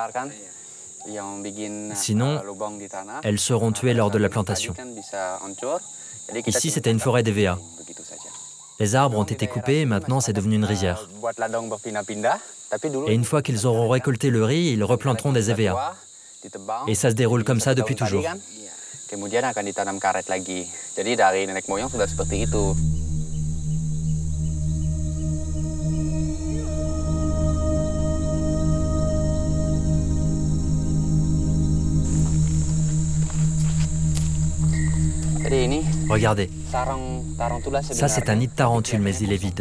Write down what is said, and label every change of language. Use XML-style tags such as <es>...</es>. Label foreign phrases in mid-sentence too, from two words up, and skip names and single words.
<fr>Sinon, elles seront tuées lors de la plantation. Ici, c'était une forêt d'EVA. Les arbres ont été coupés et maintenant c'est devenu une rizière. Et une fois qu'ils auront récolté le riz, ils replanteront des EVA. Et ça se déroule comme ça depuis toujours.</fr> <id>Kemudian akan ditanam karet lagi. Jadi dari nenek moyang sudah seperti itu.</id> <fr>Regardez, ça c'est un nid de tarentule, mais il est vide.</fr>